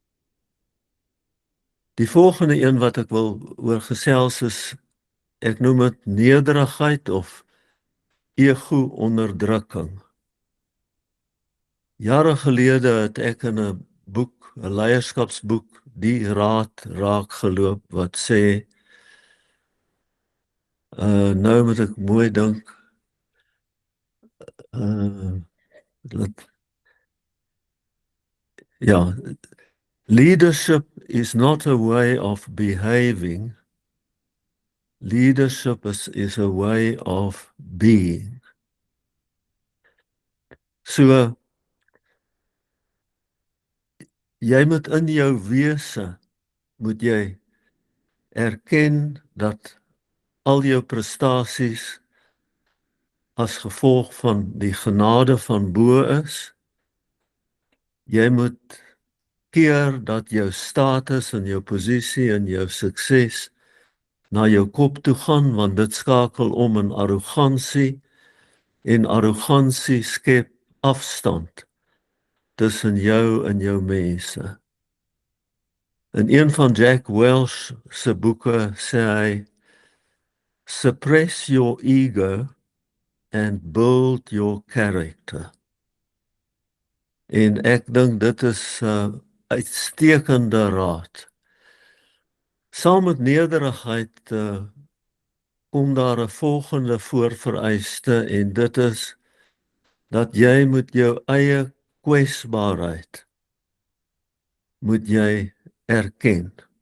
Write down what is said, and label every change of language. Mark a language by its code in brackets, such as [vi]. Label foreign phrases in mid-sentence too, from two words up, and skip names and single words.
[af] Die volgende een wat ek wil oor gesels is, ek noem dit nederigheid of ego-onderdrukking. Jare gelede het ek in 'n boek, 'n leierskapsboek, die raad raak geloop wat sê, nou moet ek mooi dink, [en] leadership is not a way of behaving. Leadership is a way of being. [af] So, jy moet in jou wese, moet jy erken dat al jou prestasies as gevolg van die genade van bo is. Jy moet keer dat jou status en jou posisie en jou sukses na jou kop toe gaan, want dit skakel om in arrogansie, en arrogansie skep afstand tussen jou en jou mense. In een van Jack Welch se boeke sê hy, [en] suppress your ego and build your character. [af] En ek dink dit is uitstekende raad. Saam met nederigheid kom daar 'n volgende voorvereiste, en dit is dat jy moet jou eie kwesbaarheid moet jy erken.